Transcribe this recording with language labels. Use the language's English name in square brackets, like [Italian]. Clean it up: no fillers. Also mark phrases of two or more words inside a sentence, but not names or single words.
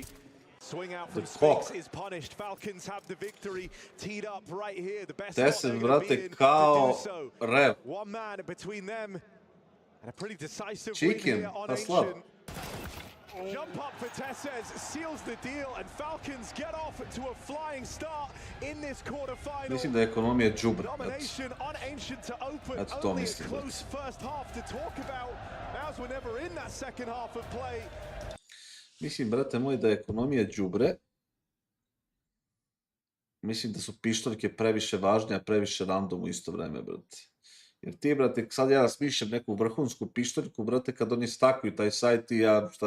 [English] Swing out from Spinks is punished. Falcons have the victory teed up right here. The best spot they're going to be in to do so. One man between them, and a pretty decisive win here on Ancient. Jump up for Tesses, seals the deal, and Falcons get off to a flying start in this quarterfinal. [Serbian] Mislim da je ekonomija džubre. [English] Domination on Ancient to open. Only a close first half to talk about. Mouse were never in that second half of play. [Serbian] Mislim, brate moj, da je ekonomija džubre. Mislim da su pištoljke previše važne, a previše random u isto vreme, brate. Jer ti, brate, sad ja smišljam neku vrhunsku pištoljku, brate, kad oni stakuju taj sajt i ja, šta...